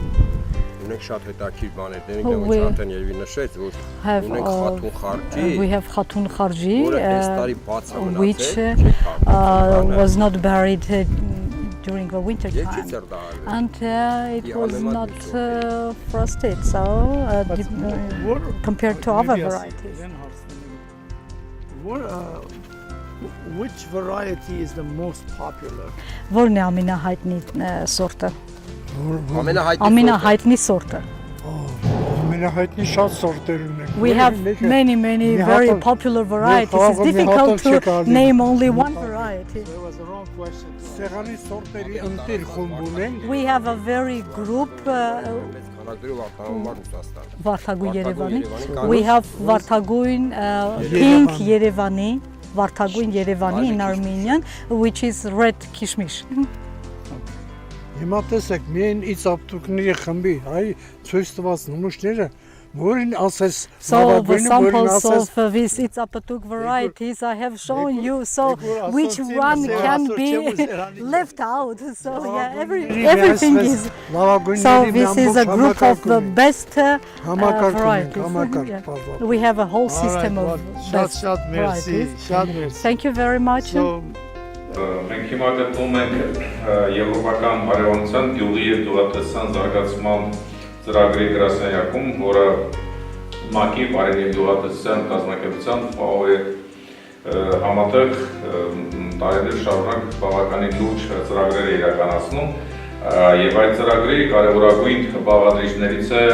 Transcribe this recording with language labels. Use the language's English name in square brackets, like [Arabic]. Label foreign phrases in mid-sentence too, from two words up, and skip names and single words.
[English] We have Khatun Kharji, which was not buried during the winter time, and it was not frosted, so compared to other varieties. Which variety is the most popular? [Armenian] Որն է ամենահայտնի սորտը? Ամենահայտնի սորտը։ ամենահայտնի շատ սորտեր ունենք։ [English] We have many very popular varieties. It's difficult to name only one variety. There was a wrong question. [Armenian] Սեղանի սորտերի ընտիր խումբ ունենք։ [English] We have a very group [Armenian] Վարդագույն Երևանի. [English] We have Վարդագույն pink Երևանի, [Armenian] Վարդագույն Երևանի [English] in Armenian, which is red kishmish. [Armenian] Հիմա տեսեք, միայն իծապտուկների խմբի, այ ցույց տված նմուշները, որին ասես [English] So the [Armenian] լավագույնը, որին [English] samples [Armenian] ասես [English] of these Itzapatuk varieties I have shown you, so which one can be left out? So yeah, everything is. So this is a group of the best varieties. Yeah. We have a whole system of best varieties. Thank you very much. [Armenian] Մենք հիմա գտնվում ենք Եվրոպական արևմտյան գյուղի և գյուղատնտեսության զարգացման ծրագրի գրասենյակում, որը ՄԱԿ-ի բարենի և գյուղատնտեսության կազմակերպության ՖԱՕ-ի համատեղ տարիներ շարունակ բավականին լուրջ ծրագրեր է իրականացնում, եւ այդ ծրագրի կարևորագույն բաղադրիչներից է